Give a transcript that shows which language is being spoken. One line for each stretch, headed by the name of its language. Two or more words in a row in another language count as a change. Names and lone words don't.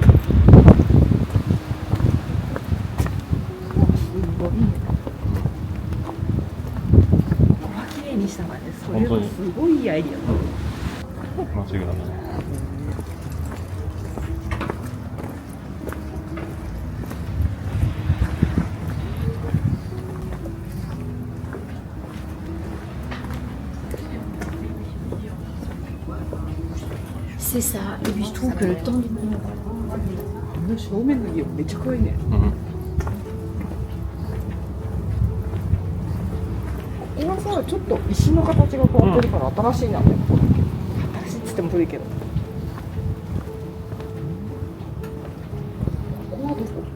Japanese: すごいね。ここは綺麗にしたからね。それはすごいいいアイディアだ。間違いないね。
French: C'est ça. Et puis je trouve que le temps du
Japanese: あの正面の家めっちゃ可愛いね。うん。今さ、ちょっと石の形が変わってるから新しいなって。新しいっつっても古いけど。ここはどこ？